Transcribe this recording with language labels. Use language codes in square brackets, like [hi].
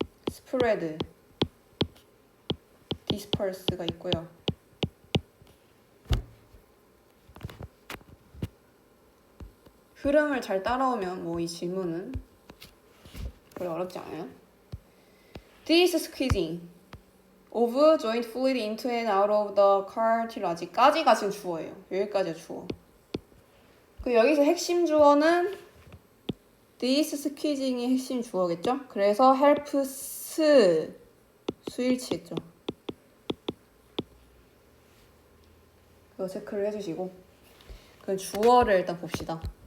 [ko] 스프레드, 디스퍼스가 있고요. 흐름을 잘 따라오면 뭐 이 질문은 별로 어렵지 않아요. [en] This squeezing of joint fluid into and out of the cartilage 까지가 지금 주어예요. [ko] 여기까지가 주어. 그 여기서 핵심 주어는 this squeezing 이 핵심 주어겠죠? 그래서 helps 수일치겠죠. 그거 체크를 해주시고 그 주어를 일단 봅시다.